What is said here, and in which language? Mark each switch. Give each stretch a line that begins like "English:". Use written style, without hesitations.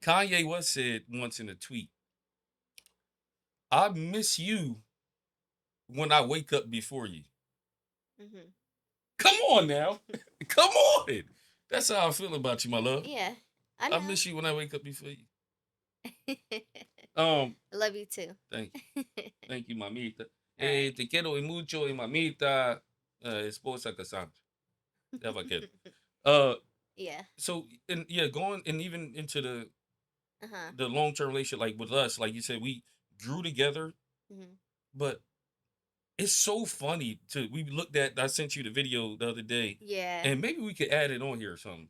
English: Kanye West said once in a tweet, "I miss you when I wake up before you." Mhm. Come on now. Come on. That's how I feel about you, my love. Yeah. I I know. miss you when I wake up before you. Um, I love you too. thank you. Thank you, mamita. All right.
Spanish: Te quiero y mucho y mamita, esposa Cassandra.
English: If I can. Uh, Yeah. so and yeah, going and even into Uh-huh. the long term relationship, like with us, like you said, we grew together, Mhm. but it's so funny to we looked at. I sent you the video the other day, Yeah. and maybe we could add it on here or something.